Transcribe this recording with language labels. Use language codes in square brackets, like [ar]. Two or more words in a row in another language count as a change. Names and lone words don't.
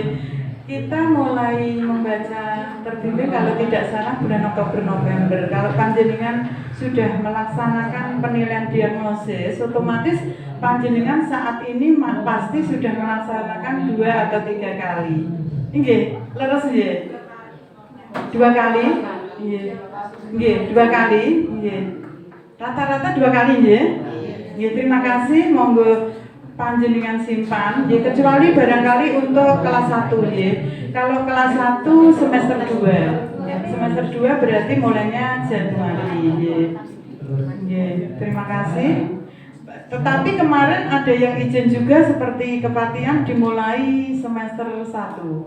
[id] Kita mulai membaca terbimbing kalau tidak salah bulan Oktober November. Kalau panjenengan sudah melaksanakan penilaian diagnosis, otomatis panjenengan saat ini pasti sudah melaksanakan 2 atau 3 kali. [jv] Nggih, leres nggih? 2 kali? Nggih. [id] Nggih, 2 kali. Nggih. Rata-rata 2 kali nggih. Nggih, terima kasih. [jv] Monggo panjenengan [id] simpan, ya kecuali barangkali untuk kelas 1 ya. Kalau kelas 1 semester 2, ya, semester 2 berarti mulainya Januari ya. Ya, terima kasih. Tetapi kemarin ada yang izin juga seperti kepatihan dimulai semester 1.